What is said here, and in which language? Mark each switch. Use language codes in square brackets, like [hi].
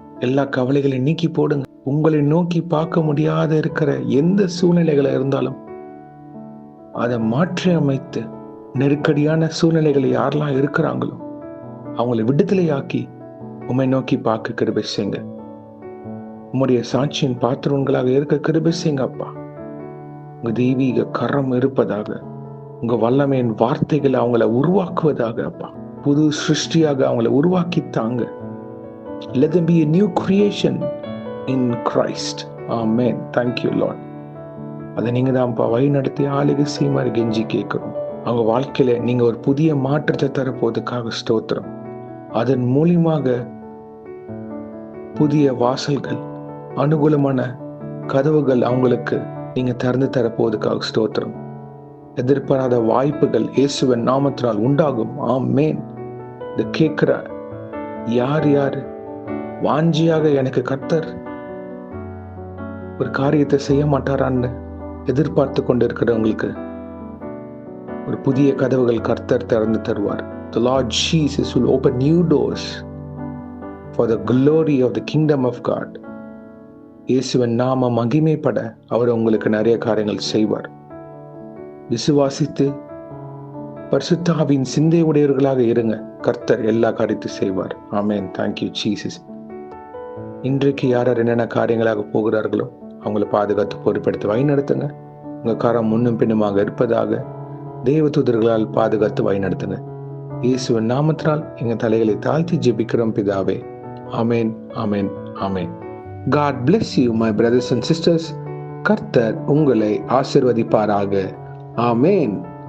[ta] எல்லா கவலைகளையும் நீக்கி போடுங்க. உங்களை நோக்கி பார்க்க முடியாத இருக்கிற எந்த சூழ்நிலைகளா இருந்தாலும் அதை மாற்றி அமைத்து, நெருக்கடியான சூழ்நிலைகளை யாரெல்லாம் இருக்கிறாங்களோ அவங்களை விடுதலையாக்கி உம்மை நோக்கி பார்க்க கிருபை செய்யுங்க. உம்முடைய சாட்சியின் பாத்திரங்களாக இருக்க கிருபை செய்யுங்க அப்பா. உங்க தெய்வீக கரம் இருப்பதாக, உங்க வல்லமையின் வார்த்தைகளை அவங்கள உருவாக்குவதாக அப்பா. புது சிருஷ்டியாக அவங்கள உருவாக்கி தாங்க. [en] Let them be a new creation in Christ. Amen. Thank you Lord. [ta] அதை நீங்க தான்ப்பா வழி நடத்தி ஆளுகை செய்யுமாறு கெஞ்சி கேட்கிறோம். அவங்க வாழ்க்கையில நீங்க ஒரு புதிய மாற்றத்தை தரப்போவதற்காக ஸ்தோத்திரம். அதன் மூலியமாக புதிய வாசல்கள், அனுகூலமான கதவுகள் அவங்களுக்கு நீங்க திறந்து தரப்போவதற்காக ஸ்தோத்திரம். எதிர்பாராத வாய்ப்புகள் இயேசுவின் நாமத்தினால் உண்டாகும். ஆமென். இதை கேட்கிற யார் யார் வாஞ்சியாக எனக்கு கர்த்தர் ஒரு காரியத்தை செய்ய மாட்டாரான்னு எதிர்பார்த்து கொண்டு இருக்கிறவங்களுக்கு ஒரு புதிய கதவுகள் கர்த்தர் திறந்து தருவார். [en] The Lord Jesus will open new doors for the glory of the kingdom of God. [ta] இயேசுவின் நாம மகிமைப்பட அவர் உங்களுக்கு நிறைய காரியங்கள் செய்வார். விசுவாசித்து பரிசுத்த ஆவியின் சிந்தை உடையவர்களாக இருங்க. கர்த்தர் எல்லா காரியத்தையும் செய்வார். ஆமென். Thank you Jesus. இன்றைக்கு யார் யார் என்னென்ன காரியங்களாக போகிறார்களோ அவங்களை பாதுகாத்து பொறுப்படுத்தி வழி நடத்துங்க. உங்க கரம் முன்னும் பின்னுமாக இருப்பதாக தேவ தூதர்களால் பாதுகாத்து வழி நடத்துங்க. இயேசுவின் நாமத்தினால் எங்க தலைகளை தாழ்த்தி ஜெபிக்கிறோம் பிதாவே. ஆமென். ஆமென். ஆமென். [en] God bless you my brothers and sisters. [ta] கர்த்தர் உங்களை ஆசீர்வதிப்பாராக. ஆமென்.